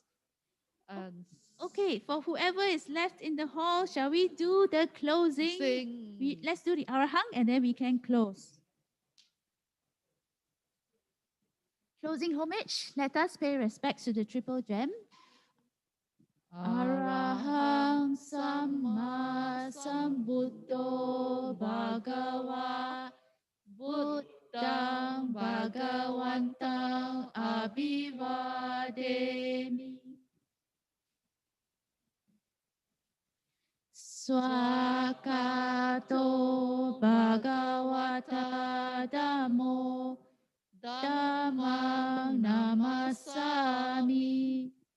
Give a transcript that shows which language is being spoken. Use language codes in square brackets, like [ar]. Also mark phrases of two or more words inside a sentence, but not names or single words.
[en] Okay, for whoever is left in the hall, shall we do the closing? Let's do the Arahang and then we can close. Closing homage, let us pay respects to the Triple Gem. [pi] Arahang Samma Sambuddho Bhagava Buddhang Bhagavantang Abhivademi Swakato Bhagavata Dhammo Dhammang Namasami